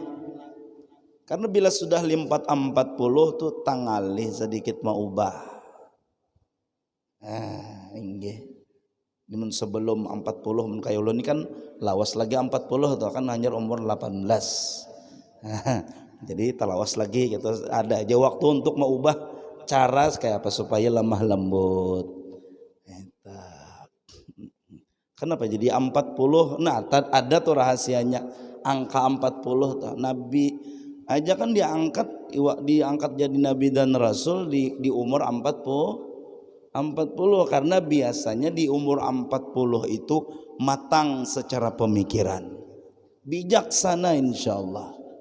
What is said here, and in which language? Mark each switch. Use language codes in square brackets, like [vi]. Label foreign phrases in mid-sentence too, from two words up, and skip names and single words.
[bjn] Karena bila sudah limpat 40 tuh tangalih sedikit mau ubah. Inggih. Namun sebelum 40 mun kaya ulun ini kan lawas lagi 40 tuh kan hanya umur 18. Jadi talawas lagi gitu, ada aja waktu untuk mengubah cara kayak apa supaya lemah lembut. Kenapa jadi 40? Nah, ada tuh rahasianya angka 40 tuh. Nabi aja kan diangkat jadi nabi dan rasul di umur 40 karena biasanya di umur 40 itu matang secara pemikiran, bijaksana insyaallah.